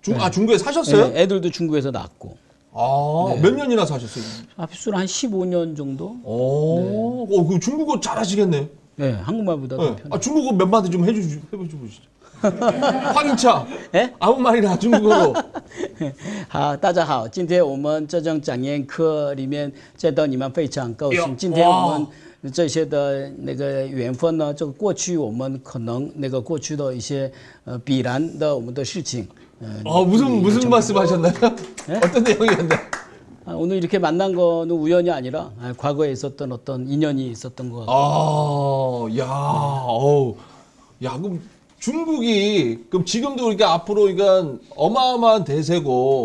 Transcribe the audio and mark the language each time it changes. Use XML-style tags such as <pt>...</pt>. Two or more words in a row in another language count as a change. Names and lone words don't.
<ko>중국에 사셨어요? 네, 애들도 중국에서 낳았고. 몇 년이나 사셨어요? 합수로 한 15년 정도? 그 중국어 잘하시겠네요. 네, 한국말보다 더 편해요. 중국어 몇 마디 좀 해보시죠. 황인차. 예? 아무 말이나 중국어로.</ko> <zh>好，大家好，今天我们这种讲演课里面见到你们非常高兴。今天我们这些的那个缘分呢，这个过去我们可能那个过去的一些必然的我们的事情。</zh> <ko>무슨 말씀하셨나요? 어떤 내용이었나요? 오늘 이렇게 만난 거는 우연이 아니라 과거에 있었던 어떤 인연이 있었던 것 같아요. 그럼 중국이 그럼 지금도 그러니까 앞으로 그러니까 어마어마한 대세고</ko>